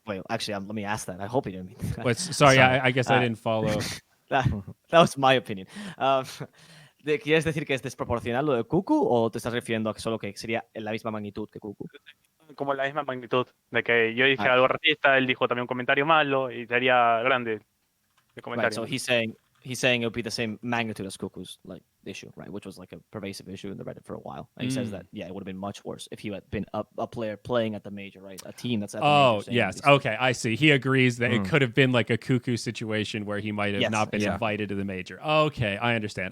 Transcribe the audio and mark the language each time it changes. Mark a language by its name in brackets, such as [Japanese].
[English] Actually, let me ask that. I hope he didn't mean that. Sorry, I guess I didn't follow. that was my opinion. [Spanish] ¿Quieres decir que es desproporcional lo de Cuckoo o te estás refiriendo a que solo que sería en la misma magnitud que Cuckoo? Como la misma magnitud. De que yo dije algo racista, él dijo también un comentario malo y sería grande el comentario. [English] Right, so he's saying it would be the same magnitude as Cuckoo's like issue, right? Which was like a pervasive issue in the Reddit for a while. And he says that it would have been much worse if he had been a player playing at the major, right? A team that's at the major. Oh, yes. Okay, I see. He agrees that it could have been like a Cuckoo situation where he might have not been invited to the major. Okay, I understand.